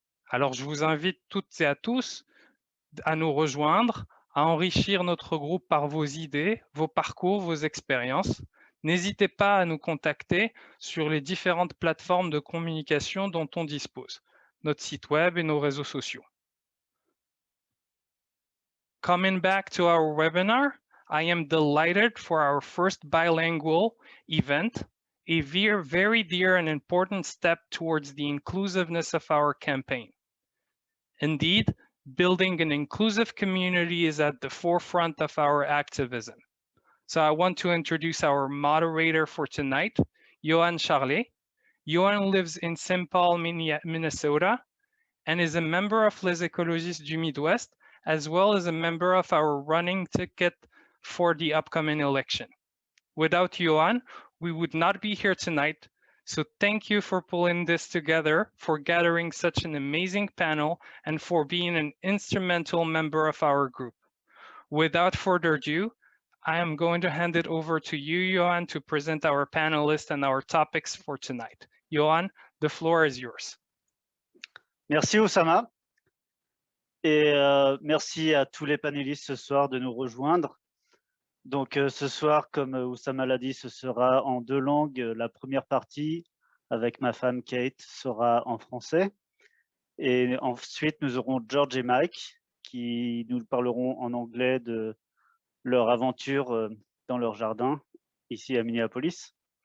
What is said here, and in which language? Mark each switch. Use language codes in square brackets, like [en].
[fr] Alors je vous invite toutes et à tous à nous rejoindre, à enrichir notre groupe par vos idées, vos parcours, vos expériences. N'hésitez pas à nous contacter sur les différentes plateformes de communication dont on dispose, notre site web et nos réseaux sociaux. [en] Coming back to our webinar, I am delighted for our first bilingual event, a very dear and important step towards the inclusiveness of our campaign. Indeed, building an inclusive community is at the forefront of our activism. So I want to introduce our moderator for tonight, Johan Charlet. Johan lives in St. Paul, Minnesota, and is a member of Les Écologistes du Midwest, as well as a member of our running ticket for the upcoming election. Without Johan, we would not be here tonight. So thank you for pulling this together, for gathering such an amazing panel, and for being an instrumental member of our group. Without further ado, I am going to hand it over to you, Johan, to present our panelists and our topics for tonight. Johan, the floor is yours. [fr] Merci Oussama. Et merci à tous les panélistes ce soir de nous rejoindre. Donc ce soir, comme Oussama l'a dit, ce sera en deux langues. La première partie, avec ma femme Kate, sera en français. Et ensuite, nous aurons George et Mike qui nous parleront en anglais de leur aventure dans leur jardin, ici à Minneapolis.